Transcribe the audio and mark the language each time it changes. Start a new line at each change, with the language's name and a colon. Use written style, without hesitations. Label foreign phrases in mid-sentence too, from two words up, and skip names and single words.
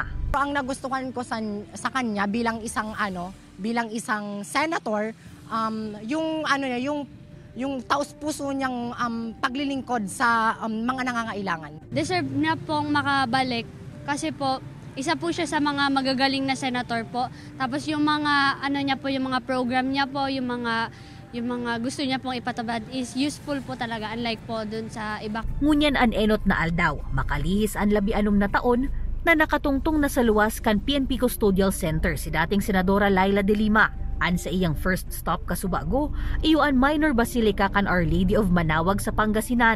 Filipino: Ang nagustuhan ko sa kanya bilang isang senator, yung taos-puso niyang paglilingkod sa mga nangangailangan. Deserve na pong makabalik kasi po isa po siya sa mga magagaling na senator po. Tapos yung mga yung mga program niya po, yung mga gusto niya pong ipatabad
English: is useful
Filipino: po talaga, unlike po dun sa iba.
Bikol: Ngunyan an enot na aldaw, makalihis an 16 na taon na nakatungtong na sa luwas kan PNP Custodial Center si dating Senadora Laila de Lima. An sa iyang
English: first stop
Bikol: Kasubago, iyuan minor basilica kan Our Lady of Manawag sa Pangasinan.